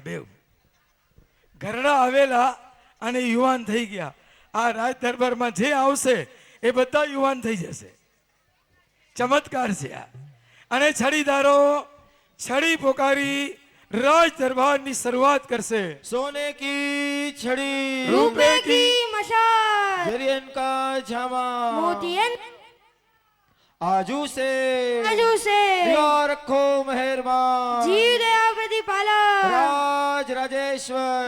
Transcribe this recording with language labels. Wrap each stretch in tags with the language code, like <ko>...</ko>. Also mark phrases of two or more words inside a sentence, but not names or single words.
<gu>બેવ ઘરડા આવેલા અને યુવાન થઈ ગયા. આ રાજ દરબારમાં જે આવશે એ બધા યુવાન થઈ જશે. ચમત્કાર છે આ. અને છડીદારો છડી પોકારી રાજ દરબારની શરૂઆત કરશે.</gu> <hi>सोने की छड़ी रूपे की मशाल जरियन का झामा मोतियन आजू से दिया रखो मेहरबान जीव दया प्रतिपालक राज राजेश्वर</hi>